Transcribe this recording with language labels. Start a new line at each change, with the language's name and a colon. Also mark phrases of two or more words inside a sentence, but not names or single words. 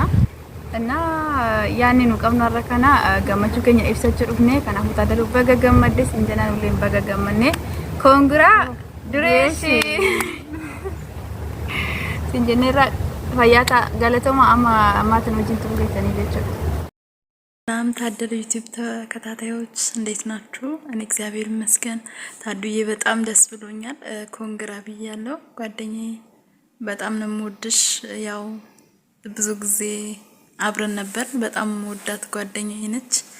Oromo: Yaanni nu qabnu har'a kana gammachuu keenya ibsachuu dhufne. Kanaafuu Taaddaluu baga gammadde siin jenna nullee baga gammanne. Congratulations! Siin jenneerra fayyaata galatoma ammaatiin wajjin turreessanii jechuudha.
Amharic: ሰላም ታደሉ ዩቲዩብ ተከታታዮች እንዴት ናችሁ? እኔ እግዚአብሔር ይመስገን ታዱዬ በጣም ደስ ብሎኛል። ኮንግራ ብያለሁ ጓደኛዬ በጣም ነው የምወድሽ። ያው ብዙ ጊዜ አብረን ነበር። በጣም ወዳት ጓደኛዬ ነች።